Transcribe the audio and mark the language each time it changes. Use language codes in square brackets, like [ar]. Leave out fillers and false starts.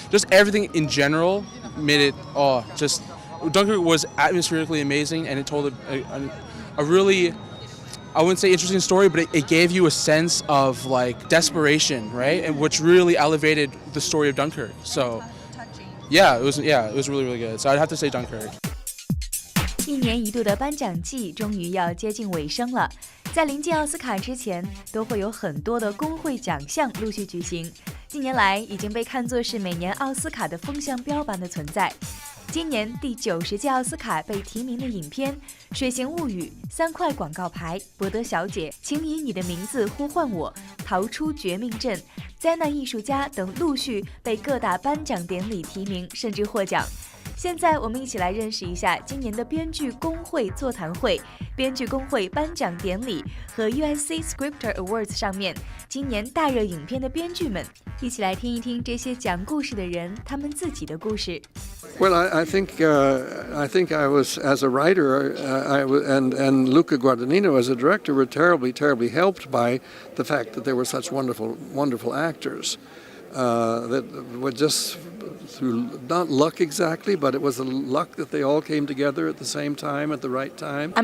[en] Just everything in general made it. Dunkirk was atmospherically amazing, and it told a really, I wouldn't say interesting story, but it gave you a sense of desperation, right? And which really elevated the story of Dunkirk. So, it was really, really good. So I'd have to say Dunkirk. [zh] 一年一度的颁奖季终于要接近尾声了，在临近奥斯卡之前，都会有很多的工会奖项陆续举行。近年来已经被看作是每年奥斯卡的风向标般的存在。今年第90届奥斯卡被提名的影片《水形物语》、3块广告牌、伯德小姐、请以你的名字呼唤我、逃出绝命镇、灾难艺术家等陆续被各大颁奖典礼提名，甚至获奖。现在我们一起来认识一下今年的编剧工会座谈会、编剧工会颁奖典礼和 USC Scripter Awards 上面今年大热影片的编剧们，一起来听一听这些讲故事的人他们自己的故事。 [en] Well, I think I was, as a writer, and Luca Guadagnino as a director were terribly helped by the fact that there were such wonderful actors that were just through not luck exactly, but it was the luck that they all came together at the same time at the right time.